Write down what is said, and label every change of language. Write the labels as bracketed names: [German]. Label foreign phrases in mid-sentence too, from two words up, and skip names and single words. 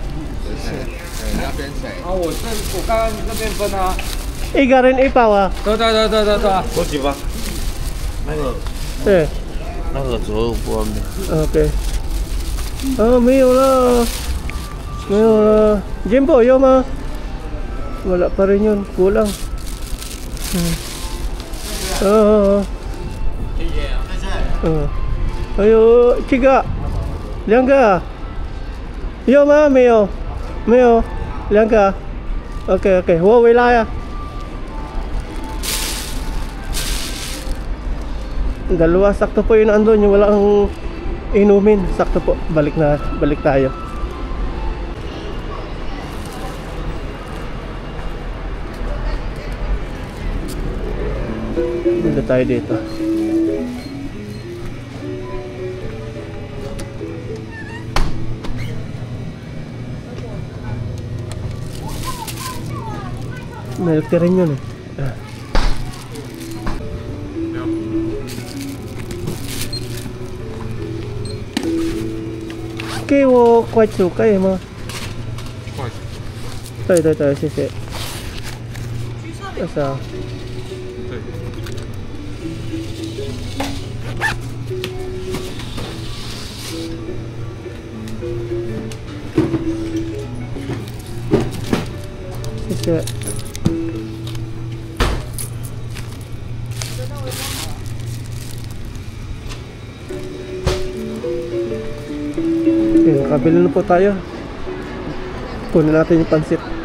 [Chinese] 那边谁？啊，我刚刚这边分啊。一个人一包啊？对。过去吧。那个。对。那个走不方便。 OK。没有了。没有了。Jimbo,有吗？ [Filipino] Wala pa rin yun. Kulang. Ayo, Chiga. [Chinese] 2个。有吗？没有。没有。2个。OK，我回来啊。 [Filipino] Dalawa, sakto po yun andun, yung walang inumin. Sakto po, balik tayo. Dito tayo dito. Milk tea rin yun eh. [Chinese] Okay, 我快速可以吗？对，谢谢。这是啊。 [Filipino] 谢谢。Okay, nakabili na po tayo. Kunin natin yung pansit.